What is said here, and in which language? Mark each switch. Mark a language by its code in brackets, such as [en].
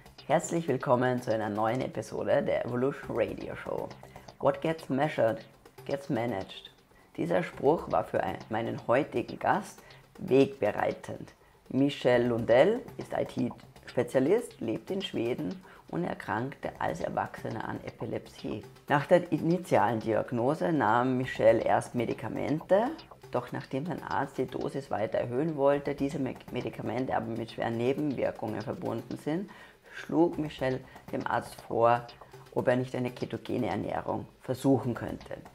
[de] Herzlich willkommen zu einer neuen Episode der Evolution Radio Show. [en] What gets measured, gets managed. [de] Dieser Spruch war für meinen heutigen Gast wegbereitend. Michel Lundell ist IT-Spezialist, lebt in Schweden und erkrankte als Erwachsener an Epilepsie. Nach der initialen Diagnose nahm Michel erst Medikamente, doch nachdem sein Arzt die Dosis weiter erhöhen wollte, diese Medikamente aber mit schweren Nebenwirkungen verbunden sind, schlug Michel dem Arzt vor, ob er nicht eine ketogene Ernährung versuchen könnte.